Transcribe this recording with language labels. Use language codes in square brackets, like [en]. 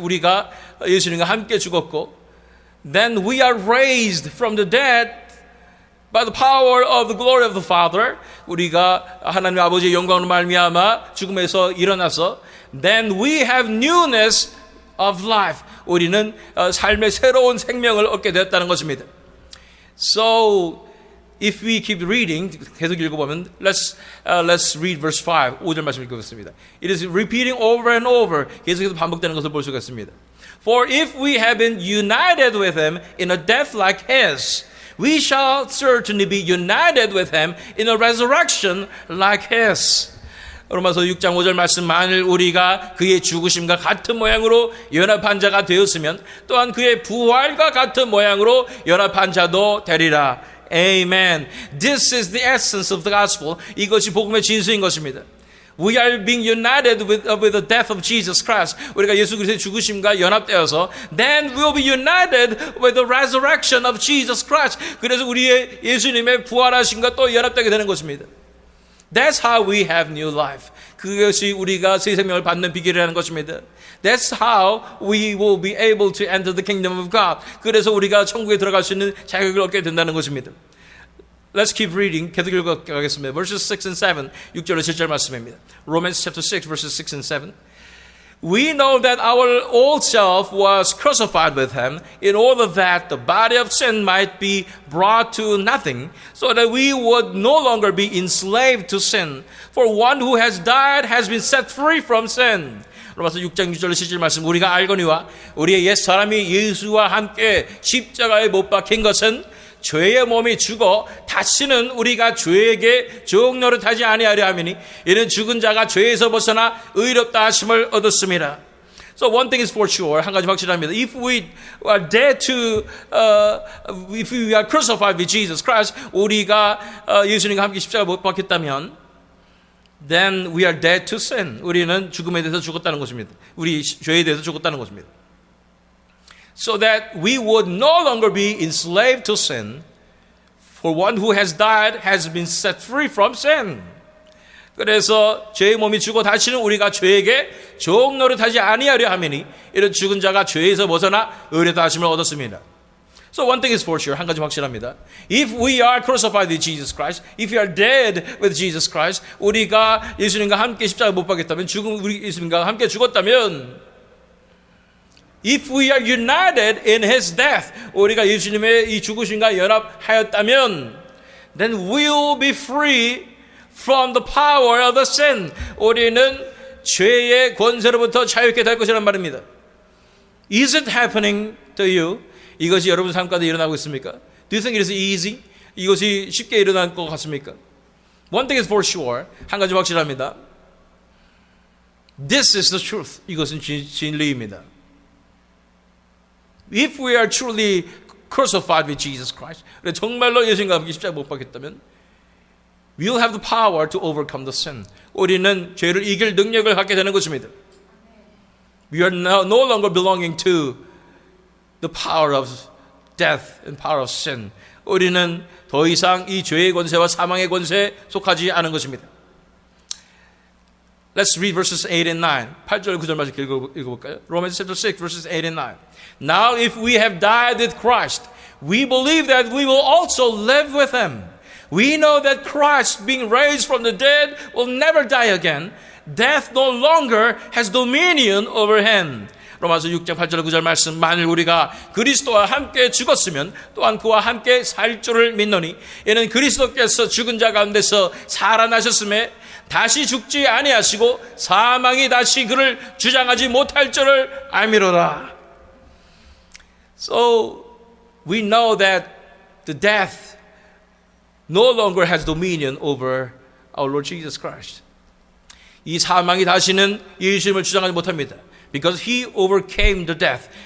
[ko] 우리가 예수님과 함께 죽었고, [en] then we are raised from the dead by the power of the glory of the Father. [ko] 우리가 하나님 아버지의 영광으로 말미암아 죽음에서 일어나서 [en] then we have newness of life. [ko] 우리는 삶의 새로운 생명을 얻게 되었다는 것입니다. [en] So if we keep reading, [ko] 계속 읽어보면 [en] let's read verse 5. [ko] 5절 말씀 읽겠습니다. [en] It is repeating over and over. [ko] 계속해서 반복되는 것을 볼 수가 있습니다. [en] For if we have been united with him in a death like his, we shall certainly be united with him in a resurrection like his. [ko] 로마서 6장 5절 말씀, 만일 우리가 그의 죽으심과 같은 모양으로 연합한 자가 되었으면 또한 그의 부활과 같은 모양으로 연합한 자도 되리라. [en] Amen. This is the essence of the gospel. [ko] 이것이 복음의 진수인 것입니다. [en] We are being united with the death of Jesus Christ. [ko] 우리가 예수 그리스도의 죽으심과 연합되어서 [en] then we will be united with the resurrection of Jesus Christ. [ko] 그래서 우리의 예수님의 부활하심과 또 연합되게 되는 것입니다. [en] That's how we have new life. [ko] 그것이 우리가 새 생명을 받는 비결이라는 것입니다. [en] That's how we will be able to enter the kingdom of God. [ko] 그래서 우리가 천국에 들어갈 수 있는 자격을 얻게 된다는 것입니다. [en] Let's keep reading. [ko] 계속 읽어가겠습니다. [en] Verses 6 and 7. [ko] 6절로 7절 말씀입니다. [en] Romans chapter 6 verses 6 and 7. We know that our old self was crucified with him in order that the body of sin might be brought to nothing, so that we would no longer be enslaved to sin. For one who has died has been set free from sin. [ko] 로마서 6장 6절로 7절 말씀, 우리가 알거니와 우리의 옛 사람이 예수와 함께 십자가에 못 박힌 것은 죄의 몸이 죽어 다시는 우리가 죄에게 종노릇하지 아니하려 함이니 이는 죽은 자가 죄에서 벗어나 의롭다 하심을 얻었습니다. [en] So one thing is for sure, [ko] 한 가지 확실합니다. [en] If we are dead to, if we are crucified with Jesus Christ, [ko] 우리가 예수님과 함께 십자가 못 박혔다면, [en] then we are dead to sin. [ko] 우리는 죽음에 대해서 죽었다는 것입니다. 우리 죄에 대해서 죽었다는 것입니다. [en] So that we would no longer be enslaved to sin, for one who has died has been set free from sin. [ko] 그래서 죄의 몸이 죽어 다시는 우리가 죄에게 종노릇하지 아니하려 하매니 이런 죽은 자가 죄에서 벗어나 의롭다 하심을 얻었습니다. [en] So one thing is for sure. [ko] 한 가지 확실합니다. [en] If we are crucified with Jesus Christ, if we are dead with Jesus Christ, [ko] 우리가 예수님과 함께 십자가 못 박혔다면, 우리 예수님과 함께 죽었다면, [en] if we are united in His death, [ko] 우리가 예수님의 이 죽으심과 연합하였다면, [en] then we will be free from the power of the sin. [ko] 우리는 죄의 권세로부터 자유케 될 것이란 말입니다. [en] Is it happening to you? [ko] 이것이 여러분 삶 가운데 일어나고 있습니까? [en] Do you think it is easy? [ko] 이것이 쉽게 일어날 것 같습니까? [en] One thing is for sure. [ko] 한 가지 확실합니다. [en] This is the truth. [ko] 이것은 진리입니다. [en] If we are truly crucified with Jesus Christ, [ko] 정말로 예수님과 함께 십자가 못 박혔다면, [en] we will have the power to overcome the sin. [ko] 우리는 죄를 이길 능력을 갖게 되는 것입니다. [en] We are no longer belonging to the power of death and power of sin. [ko] 우리는 더 이상 이 죄의 권세와 사망의 권세에 속하지 않은 것입니다. [en] Let's read verses 8 and 9. [ko] 8절 9절 말씀 읽어볼까요? [en] Romans chapter 6 verses 8 and 9. Now if we have died with Christ, we believe that we will also live with Him. We know that Christ, being raised from the dead, will never die again. Death no longer has dominion over Him. [ko] 로마서 6장 8절 9절 말씀, 만일 우리가 그리스도와 함께 죽었으면 또한 그와 함께 살 줄을 믿노니 이는 그리스도께서 죽은 자 가운데서 살아나셨음에 다시 죽지 아니하시고 사망이 다시 그를 주장하지 못할 줄을 알미로라. [en] So we know that the death no longer has dominion over our Lord Jesus Christ. [ko] 이 사망이 다시는 예수님을 주장하지 못합니다. [en] Because He overcame the death.